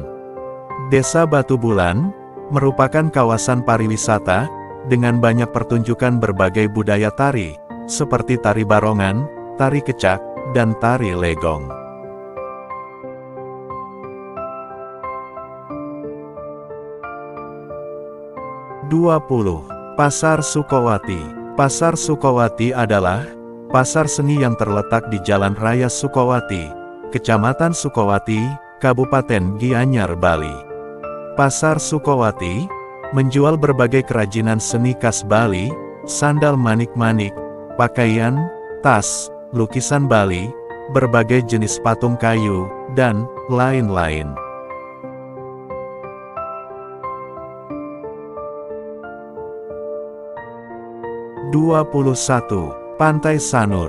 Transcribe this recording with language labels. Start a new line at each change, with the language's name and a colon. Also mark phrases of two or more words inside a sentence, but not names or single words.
Indonesian: Desa Batu Bulan merupakan kawasan pariwisata, dengan banyak pertunjukan berbagai budaya tari, seperti tari barongan, tari kecak, dan tari legong. Pasar Sukowati. Pasar Sukowati adalah pasar seni yang terletak di Jalan Raya Sukowati, Kecamatan Sukowati, Kabupaten Gianyar, Bali. Pasar Sukowati menjual berbagai kerajinan seni khas Bali, sandal manik-manik, pakaian, tas, lukisan Bali, berbagai jenis patung kayu, dan lain-lain. Pantai Sanur.